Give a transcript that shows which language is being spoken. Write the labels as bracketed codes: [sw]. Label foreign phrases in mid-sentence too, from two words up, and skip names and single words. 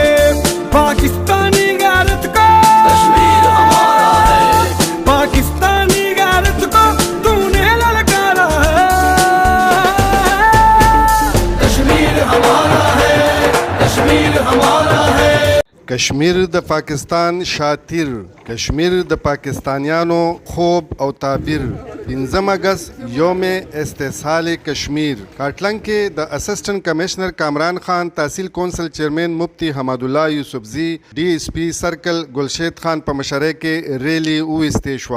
[ur] پاکستانی غیرت کو کشمیر ہمارا ہے، پاکستانی غیرت کو تو نے للکارا ہے. کشمیر ہمارا ہے، کشمیر ہمارا ہے. [ps] کشمیر د پاکستان شاتیر، کشمیر د پاکستانیانو خوب او تعبیر. [ur] 15 اگست یوم استحصال کشمیر. [ps] کاټلنګ کې د [en] assistant commissioner [ps] کامران خان، [en] tehsil council chairman [ps] مفتی حمد الله یوسفزی، [en] DSP circle [ps] گلشید خان په مشرۍ کې ریلی وویستې شوه.